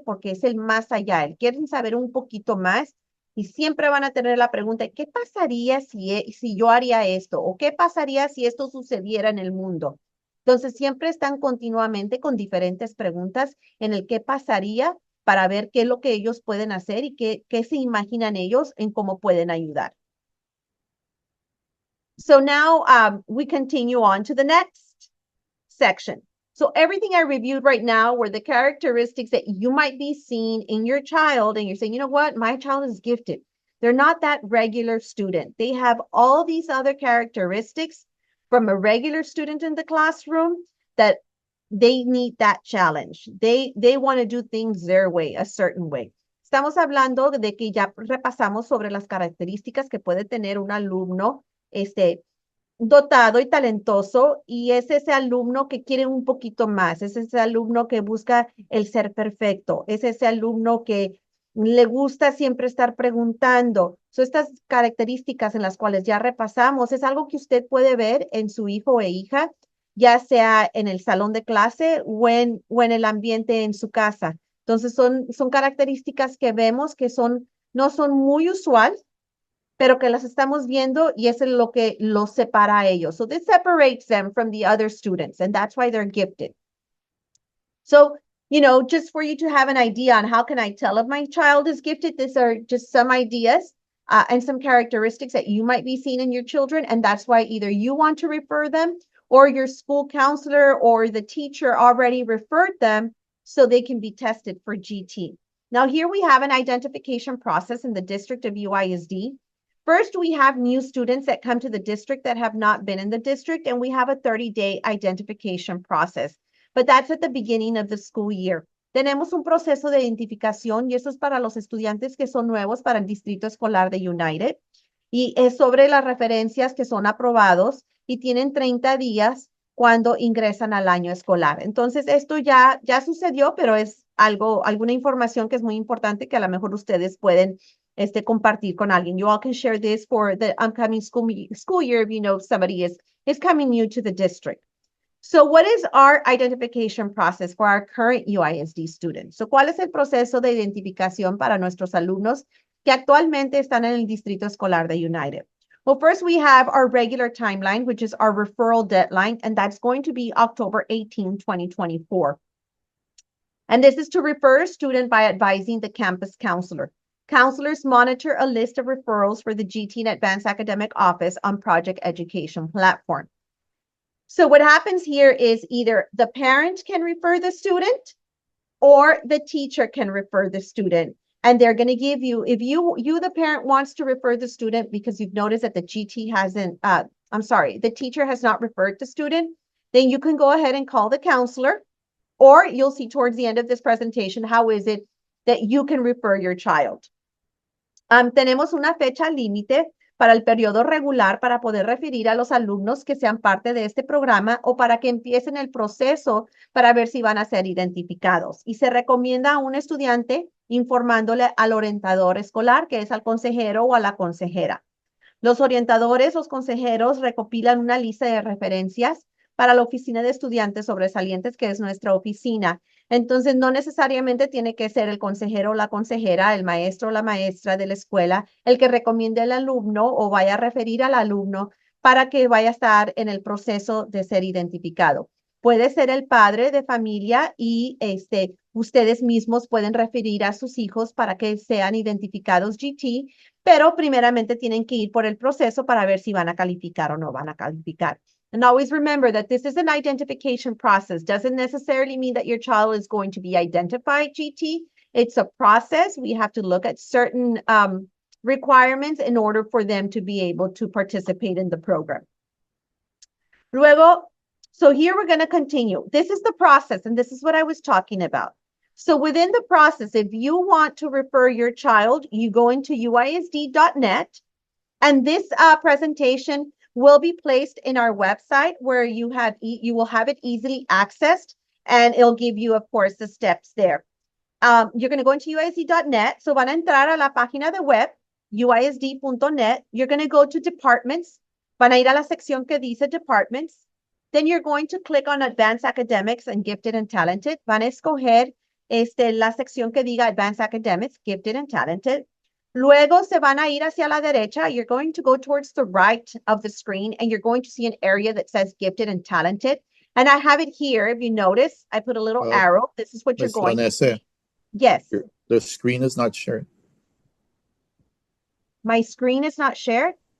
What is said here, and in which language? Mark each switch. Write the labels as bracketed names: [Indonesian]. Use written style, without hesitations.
[Spanish] Porque es el más allá. Él quiere saber un poquito más y siempre van a tener la pregunta, ¿qué pasaría si yo haría esto? ¿O qué pasaría si esto sucediera en el mundo? Entonces, siempre están continuamente con diferentes preguntas en el qué pasaría para ver qué es lo que ellos pueden hacer y qué se imaginan ellos en cómo pueden ayudar. [English] So now we continue on to the next section. So everything I reviewed right now were the characteristics that you might be seeing in your child, and you're saying, you know what, my child is gifted. They're not that regular student. They have all these other characteristics from a regular student in the classroom that they need that challenge. They want to do things their way, a certain way. [Spanish] Estamos hablando de que ya repasamos sobre las características que puede tener un alumno dotado y talentoso, y es ese alumno que quiere un poquito más, es ese alumno que busca el ser perfecto, es ese alumno que le gusta siempre estar preguntando. So, estas características en las cuales ya repasamos es algo que usted puede ver en su hijo e hija, ya sea en el salón de clase o en el ambiente en su casa. Entonces son características que vemos que no son muy usuales, pero que las estamos viendo y es lo que los separa a ellos. [English] So this separates them from the other students, and that's why they're gifted. So, just for you to have an idea on how can I tell if my child is gifted, these are just some ideas and some characteristics that you might be seeing in your children, and that's why either you want to refer them or your school counselor or the teacher already referred them so they can be tested for GT. Now, here we have an identification process in the district of UISD. First, we have new students that come to the district that have not been in the district, and we have a 30-day identification process. But that's at the beginning of the school year. [Spanish] Tenemos un proceso de identificación y eso es para los estudiantes que son nuevos para el Distrito Escolar de United. Y es sobre las referencias que son aprobados y tienen 30 días cuando ingresan al año escolar. Entonces, esto ya sucedió, pero es alguna información que es muy importante que a lo mejor ustedes pueden compartir con alguien. [English] You all can share this for the upcoming school year if you know somebody is coming new to the district. So what is our identification process for our current UISD students? [Spanish] So, ¿cuál es el proceso de identificación para nuestros alumnos que actualmente están en el Distrito Escolar de United? [English] Well, first we have our regular timeline, which is our referral deadline, and that's going to be October 18, 2024. And this is to refer a student by advising the campus counselor. Counselors monitor a list of referrals for the GT and Advanced Academic Office on Project Education platform. So what happens here is either the parent can refer the student or the teacher can refer the student. And they're going to give you, if you, the parent, wants to refer the student because you've noticed that the GT hasn't, the teacher has not referred the student, then you can go ahead and call the counselor, or you'll see towards the end of this presentation, how is it that you can refer your child. [Spanish] Tenemos una fecha límite para el periodo regular para poder referir a los alumnos que sean parte de este programa o para que empiecen el proceso para ver si van a ser identificados. Y se recomienda a un estudiante informándole al orientador escolar, que es al consejero o a la consejera. Los orientadores, los consejeros recopilan una lista de referencias para la oficina de estudiantes sobresalientes, que es nuestra oficina. Entonces, no necesariamente tiene que ser el consejero o la consejera, el maestro o la maestra de la escuela, el que recomiende al alumno o vaya a referir al alumno para que vaya a estar en el proceso de ser identificado. Puede ser el padre de familia y ustedes mismos pueden referir a sus hijos para que sean identificados GT, pero primeramente tienen que ir por el proceso para ver si van a calificar o no van a calificar. [English] And always remember that this is an identification process. Doesn't necessarily mean that your child is going to be identified GT. It's a process. We have to look at certain requirements in order for them to be able to participate in the program. Luego, so here we're going to continue. This is the process, and this is what I was talking about. So within the process, if you want to refer your child, you go into uisd.net, and this presentation will be placed in our website where you will have it easily accessed, and it'll give you, of course, the steps there. You're going to go into uisd.net. [Spanish] So van a entrar a la página de web, uisd.net. [English] You're going to go to departments. [Spanish] Van a ir a la sección que dice departments. [English] Then you're going to click on Advanced Academics and Gifted and Talented. [Spanish] Van a escoger la sección que diga Advanced Academics, Gifted and Talented. Luego se van a ir hacia la derecha. [English] You're going to go towards the right of the screen, and you're going to see an area that says Gifted and Talented. And I have it here. If you notice, I put a little arrow. This is what you're going to see. Yes. The screen is not shared. My screen is not shared?